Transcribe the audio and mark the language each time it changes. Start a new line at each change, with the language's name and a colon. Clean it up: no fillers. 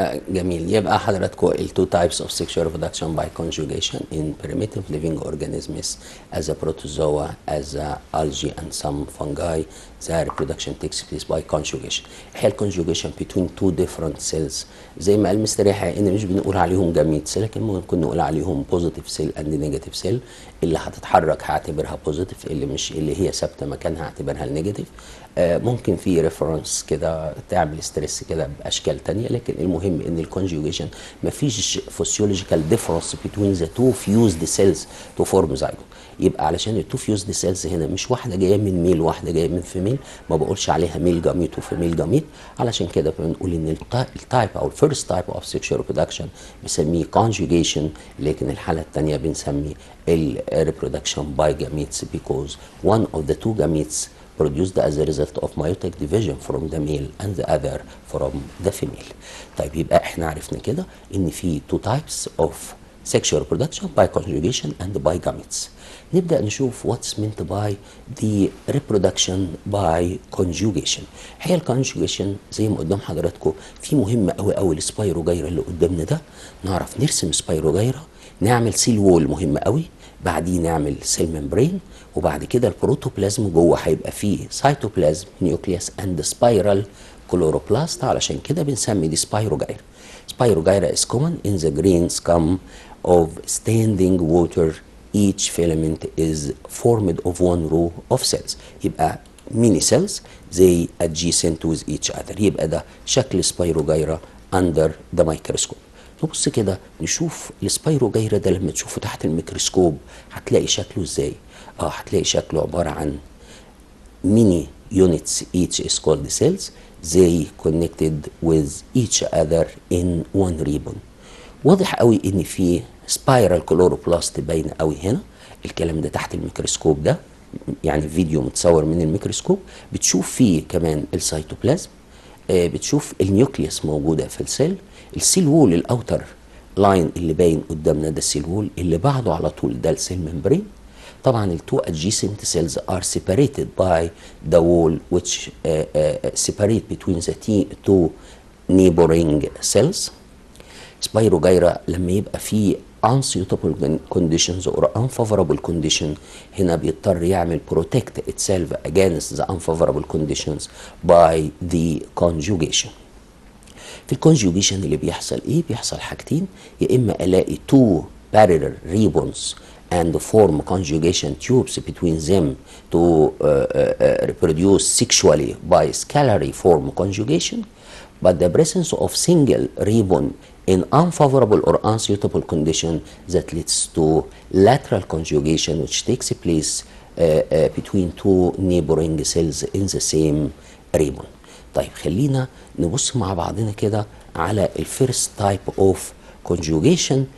Arabic: جميل. يبقى حضراتكم ال
English: 2 types of sexual reproduction by conjugation in primitive living organisms as a protozoa, as a algae and some fungi. the reproduction takes place by conjugation.
Arabic: هي
English: conjugation between two different cells.
Arabic: زي ما قال مستر يحيى ان مش بنقول عليهم جاميتس، لكن ممكن نقول عليهم
English: positive cell and negative cell.
Arabic: اللي هتتحرك هعتبرها
English: positive،
Arabic: اللي هي ثابته مكانها هعتبرها النيجاتيف. ممكن في ريفرنس كده تعمل ستريس كده باشكال تانية، لكن المهم ان الكونجوجيشن مفيش فسيولوجيكال ديفرنس
English: between the two fused cells to form zygote.
Arabic: يبقى علشان التو فيوزد سيلز هنا مش واحده جايه من ميل واحده جايه من فيميل، ما بقولش عليها ميل جاميت وفيميل جاميت. علشان كده بنقول ان التايب او الفيرست تايب اوف سيكشوال ريبرودكشن بنسميه conjugation، لكن الحاله الثانيه بنسميه الريبرودكشن باي جاميتس
English: because one of the two gametes produced as a result of meiotic division from the male and the other from the female.
Arabic: طيب يبقى احنا عرفنا كده ان في
English: two types of sexual reproduction by conjugation and by gametes.
Arabic: نبدأ نشوف
English: what's meant by the reproduction by conjugation.
Arabic: هي الكونجوجيشن زي ما قدام حضراتكم في مهمة قوي قوي السبايروجايرا اللي قدامنا ده، نعرف نرسم سبايروجايرا، نعمل سيل وول مهم قوي، بعدين نعمل سيل ممبرين، وبعد كده البروتوبلازم جوه هيبقى فيه سيتوبلازم نيوكليوس اند سبايرال كلوروبلاست. علشان كده بنسمي دي سبايروجايرا.
English: Spirogyra is common in the green scum of standing water. Each filament is formed of one row of cells.
Arabic: يبقى
English: mini cells they adjacent with each other.
Arabic: يبقى ده شكل سبايروجايرا
English: under the microscope.
Arabic: نبص كده نشوف السبايروجايرا ده لما تشوفه تحت الميكروسكوب هتلاقي شكله ازاي؟ هتلاقي شكله عبارة عن
English: mini units, each is called cells. They connected with each other in one ribbon.
Arabic: واضح قوي ان في سبايرال كلوروبلاست باين قوي هنا. الكلام ده تحت الميكروسكوب ده، يعني فيديو متصور من الميكروسكوب. بتشوف فيه كمان السيتوبلازم، بتشوف النيوكليوس موجوده في السيل. السيل وول الاوتر لاين اللي باين قدامنا ده السيل وول، اللي بعده على طول ده السيل ممبرين. طبعا التو
English: adjacent cells are separated by the wall which separate between the two neighboring cells.
Arabic: سبايروجايرا لما يبقى فيه
English: unsuitable conditions or unfavorable condition
Arabic: هنا بيضطر يعمل
English: protect itself against the unfavorable conditions by the conjugation.
Arabic: في الكونجوجيشن اللي بيحصل ايه؟ بيحصل حاجتين، يا اما الاقي
English: two parallel ribbons and form conjugation tubes between them to reproduce sexually by scalary form conjugation, but the presence of single ribbon in unfavorable or unsuitable condition that leads to lateral conjugation which takes place between two neighboring cells in the same ribbon.
Arabic: طيب خلينا نبص مع بعضنا كده على الفيرست تايب اوف
English: conjugation.